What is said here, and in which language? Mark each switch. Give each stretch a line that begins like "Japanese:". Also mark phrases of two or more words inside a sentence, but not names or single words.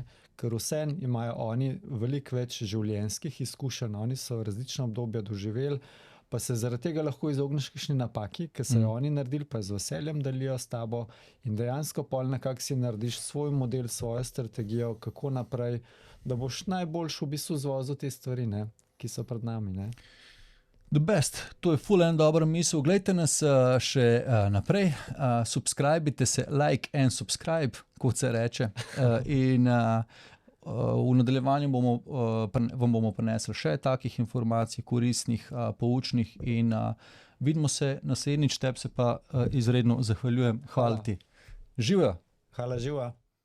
Slovenian: Ker vseeno imajo oni veliko več življenjskih izkušenj, oni so različna obdobja doživeli, pa se zaradi tega lahko izogneš kakšni napaki, ki so jo oni naredili, pa z veseljem delijo s tabo in dejansko pol nekako si narediš svoj model, svojo strategijo, kako naprej, da boš najboljš v bistvu zvozil te stvari, ne? Ki so pred nami. Ne?
English: The best,
Slovenian: to je ful en dobra misel. Glejte nas še naprej, subscribite se,
English: like and subscribe,
Slovenian: kot se reče. In v nadaljevanju vam bomo prinesli še takih informacij, koristnih, poučnih in vidimo se naslednjič, tebi se pa izredno zahvaljujem. Hvala ti. Živijo! Hvala, živa!